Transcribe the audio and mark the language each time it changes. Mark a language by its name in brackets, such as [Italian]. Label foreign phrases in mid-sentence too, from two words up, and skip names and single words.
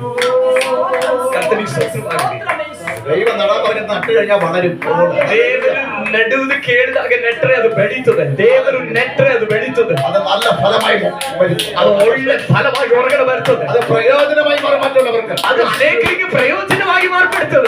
[Kannada] ಕರ್ತನಿಗೆ ಸ್ತೋತ್ರವಾಗಲಿ. [Malayalam] ദൈവം നടാൻ പറഞ്ഞത് നട്ട് കഴിഞ്ഞാൽ വളരും. [Kannada] ದೇವರು ನೆಡುವುದು ಕೇಳಿದಾಗ ನೆಟ್ಟರೆ ಅದು ಬೆಳೀತದೆ. ದೇವರು ನೆಟ್ಟರೆ ಅದು ಬೆಳೀತದೆ. [Malayalam] അത് നല്ല ഫലമായി വരും. [Kannada] ಅದು ಒಳ್ಳೆ ಫಲವಾಗಿ ಹೊರಗಡೆ ಬರ್ತದೆ. [Malayalam] അത് പ്രയോജനമായി മാറും മറ്റുള്ളവർക്ക്. [Kannada] ಅದು ಅನೇಕರಿಗೆ ಪ್ರಯೋಜನವಾಗಿ ಮಾರ್ಪಡ್ತದೆ.